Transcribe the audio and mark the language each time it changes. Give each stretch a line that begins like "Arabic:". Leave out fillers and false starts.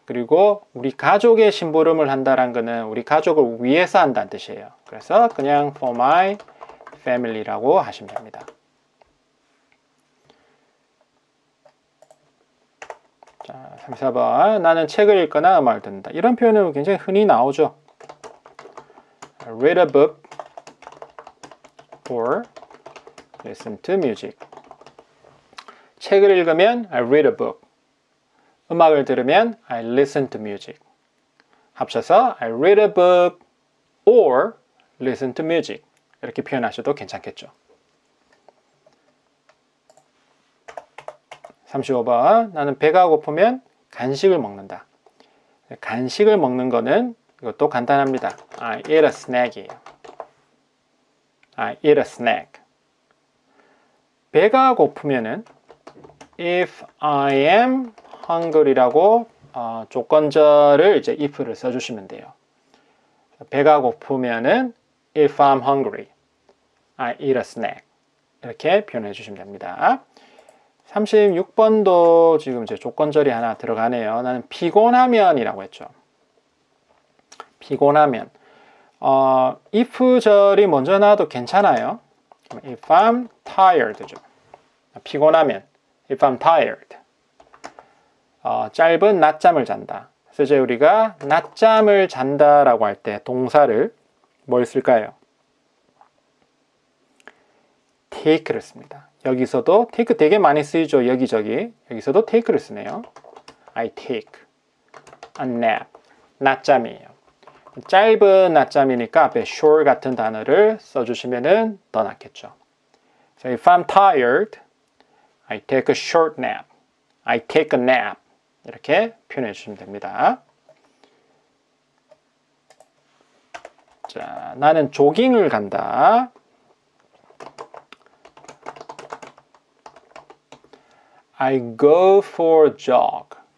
Korean: 그리고 우리 가족의 심부름을 한다는 거는 우리 가족을 위해서 한다는 뜻이에요. 그래서 그냥
English: for my family
Korean: 라고 하시면 됩니다. 자, 34번. 나는 책을 읽거나 음악을 듣는다. 이런 표현은 굉장히 흔히 나오죠.
English: Read a book or listen to music.
Korean: 책을 읽으면
English: I read a book.
Korean: 음악을 들으면
English: I listen to music.
Korean: 합쳐서
English: I read a book or listen to music.
Korean: 이렇게 표현하셔도 괜찮겠죠. 35번. 나는 배가 고프면 간식을 먹는다. 간식을 먹는 거는 이것도 간단합니다.
English: I eat a snack이에요. I eat a snack.
Korean: 배가 고프면은
English: if I am hungry
Korean: 라고 조건절을 이제 if를 써주시면 돼요. 배가 고프면은
English: if I'm hungry, I eat a snack.
Korean: 이렇게 표현해 주시면 됩니다. 36번도 지금 이제 조건절이 하나 들어가네요. 나는 피곤하면이라고 했죠. 피곤하면. if절이 먼저 나와도 괜찮아요.
English: If I'm tired죠.
Korean: 피곤하면
English: if I'm tired.
Korean: 짧은 낮잠을 잔다. 그래서 이제 우리가 낮잠을 잔다라고 할 때 동사를 뭘 쓸까요? take를 씁니다. 여기서도 take 되게 많이 쓰이죠. 여기저기. 여기서도 take를 쓰네요.
English: I take a nap.
Korean: 낮잠이에요. 짧은 낮잠이니까 앞에 short 같은 단어를 써주시면 더 낫겠죠.
English: So if I'm tired, I take a short nap. I take a nap.
Korean: 이렇게 표현해 주시면 됩니다. 자, 나는 조깅을 간다.
English: I go for a jog.